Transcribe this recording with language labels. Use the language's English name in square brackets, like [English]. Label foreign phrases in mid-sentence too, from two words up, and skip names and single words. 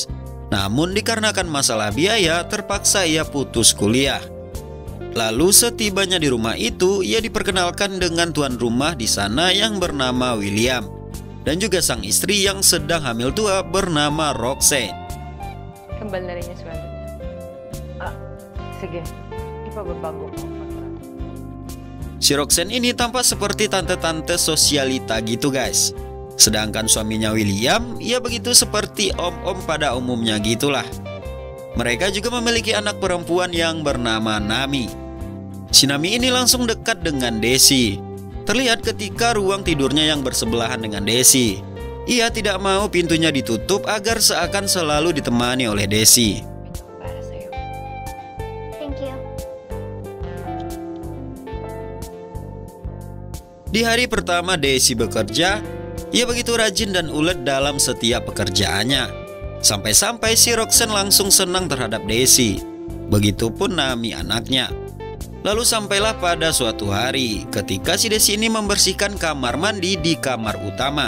[Indonesian] Namun dikarenakan masalah biaya terpaksa ia putus kuliah. Lalu setibanya di rumah itu, ia diperkenalkan dengan tuan rumah di sana yang bernama William, dan juga sang istri yang sedang hamil tua bernama Roxanne. [Filipino] Kembali na rin yung sweldo niya. Sige, ipababago ko. [Indonesian] Si Roxanne ini tampak seperti tante-tante sosialita gitu guys. Sedangkan suaminya William, ia begitu seperti om-om pada umumnya gitulah. Mereka juga memiliki anak perempuan yang bernama Nami. Si Nami ini langsung dekat dengan Daisy. Terlihat ketika ruang tidurnya yang bersebelahan dengan Daisy. Ia tidak mau pintunya ditutup agar seakan selalu ditemani oleh Daisy. [Filipino] Para sa'yo. [English] Thank you. [Indonesian] Di hari pertama Daisy bekerja, ia begitu rajin dan ulet dalam setiap pekerjaannya. Sampai-sampai si Roxanne langsung senang terhadap Daisy. Begitupun Nami anaknya. Lalu sampailah pada suatu hari ketika si Daisy ini membersihkan kamar mandi di kamar utama.